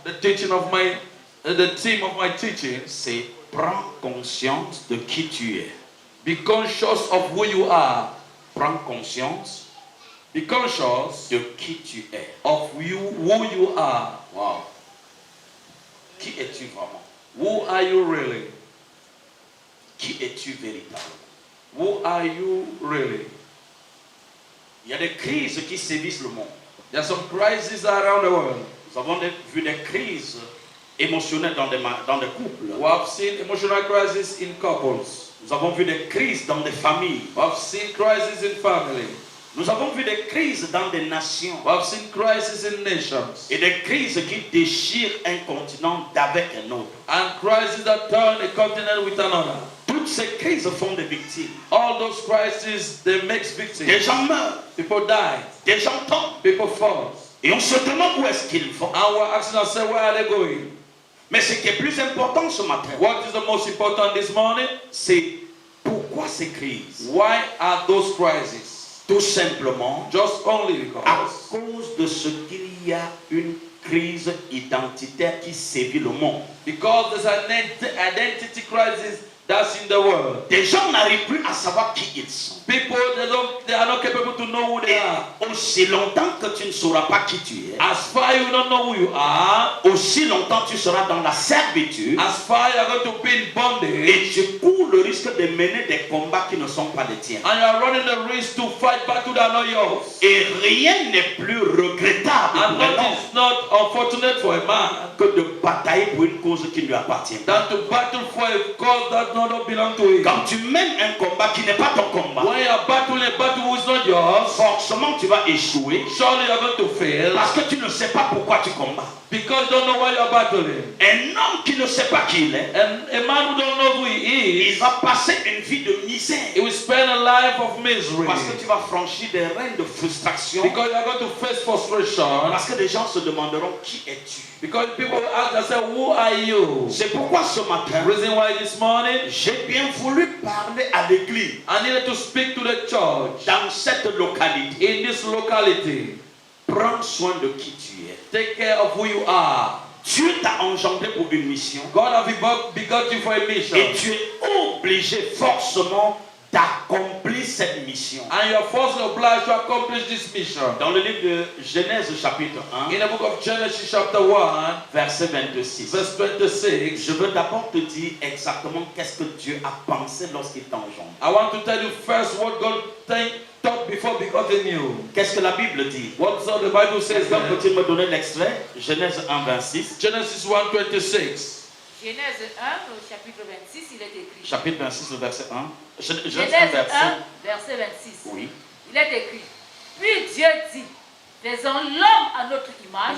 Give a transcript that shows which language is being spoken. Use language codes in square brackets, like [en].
[en] the theme of my teaching, [fr] c'est prends conscience de qui tu es. [en] Be conscious of who you are. [fr] Prends conscience. [en] Be conscious [fr] de qui tu es. [en] Of who you are. [fr] Wow. Qui es-tu vraiment? [en] Who are you really? [fr] Qui es-tu véritablement? [en] Who are you really? [fr] Il y a des crises qui sévissent le monde. [en] There are some crises around the world. [fr] Nous avons vu des crises émotionnelles dans des couples. [en] We have seen emotional crises in couples. [fr] Nous avons vu des crises dans des familles. [en] We have seen crises in family. [fr] Nous avons vu des crises dans des nations. [en] We have seen crises in nations. [fr] Et des crises qui déchirent un continent d'avec un autre. [en] And crises that turn a continent with another. [fr] Toutes ces crises font des victimes. [en] All those crises, they make victims. [fr] Des gens meurent. [en] People die. [fr] Des gens tombent. [en] People fall. [fr] Et on se demande où est-ce qu'ils vont. [en] And we're asking ourselves, where are they going? [fr] Mais ce qui est plus important ce matin, [en] what is the most important this morning? [fr] C'est pourquoi ces crises? [en] Why are those crises? [fr] Tout simplement, [en] just only because, [fr] à cause de ce qu'il y a une crise identitaire qui sévit le monde. [en] Because there's an identity crisis that's in the world. [fr] Des gens n'arrivent plus à savoir qui ils sont. [en] People, they are not capable to know who they are. [fr] Aussi longtemps que tu ne sauras pas qui tu es, [en] as far you don't know who you are, [fr] aussi longtemps tu seras dans la servitude, [en] as far you are going to be in bondage, [fr] et tu cours le risque de mener des combats qui ne sont pas les tiens. [en] And you are running the risk to fight battle that are not yours. [fr] Et rien n'est plus regrettable [en] and nothing is not unfortunate for a man [fr] que de batailler pour une cause qui ne lui appartient pas. [en] Than to battle for a cause that not belong to him. [fr] Quand tu mènes un combat qui n'est pas ton combat, [en] when you are battling a battle which is not yours, [fr] forcément certainement tu vas échouer. [en] Surely you're going to fail. [fr] Parce que tu ne sais pas pourquoi tu combats. [en] Because you don't know why you're battling. [fr] Un homme qui ne sait pas qui il est, [en] And a man who don't know who he [fr] il [en] is, [fr] va passer une vie de misère. [en] he will spend a life of misery. [fr] Parce que tu vas franchir des règnes de frustration. [en] Because you're going to face frustration. [fr] Parce que des gens se demanderont qui es-tu. [en] Because people will ask themselves, who are you? [fr] C'est pourquoi ce matin, [en] Reason why this morning, [fr] j'ai bien voulu parler à l'église [en] I needed to speak to the church [fr] dans cette localité. [en] in this locality. [fr] Prends soin de qui tu es. [en] Take care of who you are. [fr] Dieu t'a engendré pour une mission. [en] God has begot you for a mission. [fr] Et tu es obligé forcément d'accomplir cette mission. [en] And you are forced and obliged to accomplish this mission. [fr] Dans le livre de Genèse chapitre 1, [en] In the book of Genesis chapter 1, [fr] verset 26. [en] verse 26, [fr] Je veux d'abord te dire exactement qu'est-ce que Dieu a pensé lorsqu'il t'a engendré. [en] I want to tell you first what God thought before begotten you. [fr] Qu'est-ce que la Bible dit? [en] What's the Bible says [fr] Comme [en] there? [fr] peux-tu me donner l'extrait? Genèse 1, 26. [en] Genesis 1, 26. [fr] Genèse 1, au chapitre 26, il est écrit. Chapitre 26, le verset 1. Genèse 1, verset 26. Oui. Il est écrit. Puis Dieu dit, faisons l'homme à notre image.